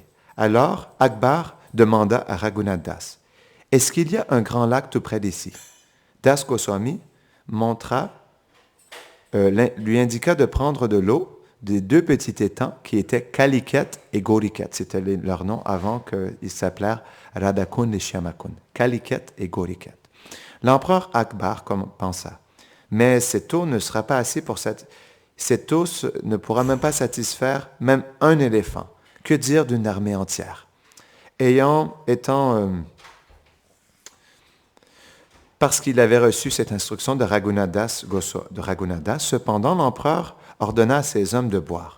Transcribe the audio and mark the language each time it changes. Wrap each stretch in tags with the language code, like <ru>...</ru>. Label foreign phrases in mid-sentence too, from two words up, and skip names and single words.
<fr>Alors, Akbar demanda à Raghunath Das, « Est-ce qu'il y a un grand lac tout près d'ici ?» Das Goswami lui indiqua de prendre de l'eau des deux petits étangs qui étaient Kaliket et Goriket. C'était leur nom avant qu'ils s'appelèrent Radhakund et Shyamakund. Kaliket et Goriket. L'empereur Akbar pensa, mais cette eau ne sera pas assez cette eau ne pourra même pas satisfaire même un éléphant. Que dire d'une armée entière? Parce qu'il avait reçu cette instruction de Raghunath Das, cependant l'empereur ordonna à ses hommes de boire.</fr>